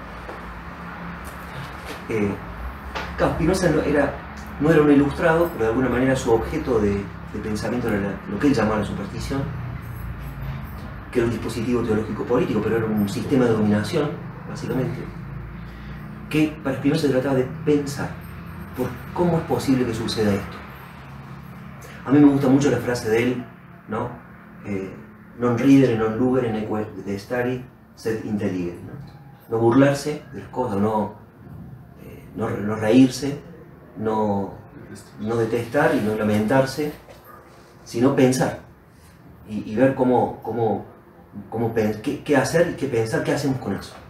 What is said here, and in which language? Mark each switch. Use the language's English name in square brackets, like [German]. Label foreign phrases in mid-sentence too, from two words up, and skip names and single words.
[Spanish] Claro, Spinoza no era un ilustrado, pero de alguna manera su objeto de pensamiento era lo que él llamaba la superstición, que era un dispositivo teológico político, pero era un sistema de dominación, básicamente, que para Spinoza se trataba de pensar por cómo es posible que suceda esto. A mí me gusta mucho la frase de él, ¿no? [Latin] Non ridere, non lugere, neque detestari, sed intelligere, [Spanish] ¿no? No burlarse de las cosas, no reírse, no detestar y no lamentarse, sino pensar y ver qué hacer y qué pensar, qué hacemos con eso.